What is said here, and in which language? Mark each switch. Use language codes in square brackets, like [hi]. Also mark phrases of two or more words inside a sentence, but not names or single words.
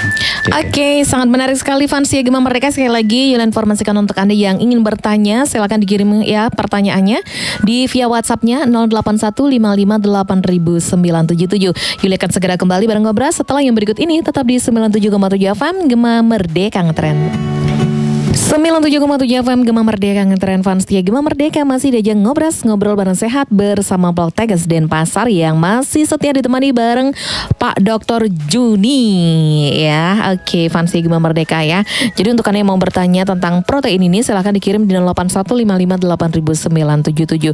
[id] Oke, sangat menarik sekali Fansia Gema Merdeka. Sekali lagi Yulia informasikan untuk Anda yang ingin bertanya, silakan dikirim ya pertanyaannya di via WhatsApp-nya 0815580977. Yulia akan segera kembali bareng Ngobras setelah yang berikut ini. Tetap di 97,7 FM Gema Merdeka Ngetren. 97,7 FM Gema Merdeka Ngetren. Fansia Gema Merdeka masih diajak ngobrol bareng sehat bersama Poltekkes Denpasar yang masih setia ditemani bareng Pak Dr. Juni ya. Oke, Fansia Gema Merdeka ya. Jadi untuk Anda yang mau bertanya tentang protein ini silahkan dikirim di 0815580977.